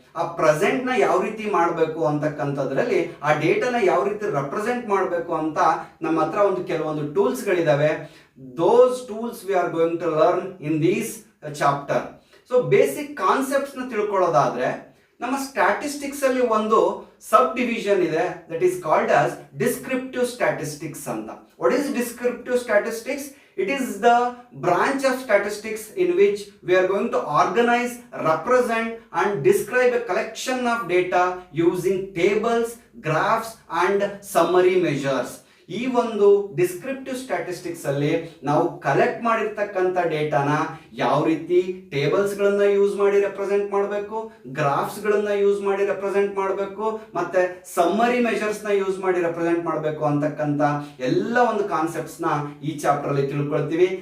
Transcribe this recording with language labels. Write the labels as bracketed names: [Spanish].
[Kannada] ಆ ಪ್ರೆಸೆಂಟ್ ನ ಯಾವ ರೀತಿ ಮಾಡಬೇಕು ಅಂತಕ್ಕಂಥದ್ರಲ್ಲಿ ಆ ಡೇಟಾನ ಯಾವ ರೀತಿ ರೆಪ್ರೆಸೆಂಟ್ ಮಾಡಬೇಕು ಅಂತ ನಮ್ಮ ಹತ್ರ ಒಂದು ಕೆಲವೊಂದು ಟೂಲ್ಸ್ ಗಳಿದಾವೆ. [English] Those tools we are going to learn in these chapter. [Kannada] So basic concepts ನ ತಿಳ್ಕೊಳ್ಳೋದಾದ್ರೆ, ನಮ್ಮ ಸ್ಟ್ಯಾಟಿಸ್ಟಿಕ್ಸ್ ಅಲ್ಲಿ ಒಂದು ಸಬ್ ಡಿವಿಷನ್ ಇದೆ, [English] that is called as descriptive statistics [Kannada] ಅಂತ. [English] What is descriptive statistics? It is the branch of statistics in which we are going to organize, represent and describe a collection of data using tables, graphs and summary measures. [Kannada] ಈ ಒಂದು descriptive statistics ಅಲ್ಲಿ ನಾವು collect ಮಾಡಿರ್ತಕ್ಕಂಥ ಡೇಟಾನ ಯಾವ ರೀತಿ tables ಗಳನ್ನ use ಮಾಡಿ represent ಮಾಡಬೇಕು, ಗ್ರಾಫ್ಸ್ ಗಳನ್ನ ಯೂಸ್ ಮಾಡಿ ರೆಪ್ರೆಸೆಂಟ್ ಮಾಡಬೇಕು, ಮತ್ತೆ ಸಮ್ಮರಿ ಮೆಜರ್ಸ್ ನ ಯೂಸ್ ಮಾಡಿ ರೆಪ್ರೆಸೆಂಟ್ ಮಾಡಬೇಕು ಅಂತಕ್ಕಂಥ ಎಲ್ಲ ಒಂದು ಕಾನ್ಸೆಪ್ಟ್ಸ್ ನ ಈ ಚಾಪ್ಟರ್ ಅಲ್ಲಿ ತಿಳ್ಕೊಳ್ತೀವಿ.